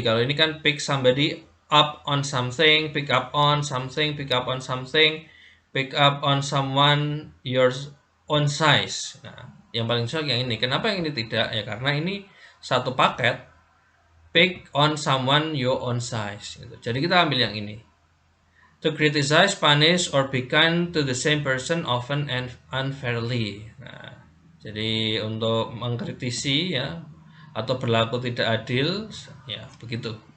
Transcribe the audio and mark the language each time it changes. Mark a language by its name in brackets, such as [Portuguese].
[Indonesian] Kalau ini kan [English] pick somebody up on something, pick up on something, pick up on something, pick up on someone your own size. [Indonesian] Nah, yang paling cocok yang ini. Kenapa yang ini tidak? Ya karena ini satu paket, [English] pick on someone your own size [Indonesian] gitu. Jadi kita ambil yang ini [English] To criticize, punish, or be kind to the same person often and unfairly. [Indonesian] Nah, jadi untuk mengkritisi ya atau berlaku tidak adil, ya begitu.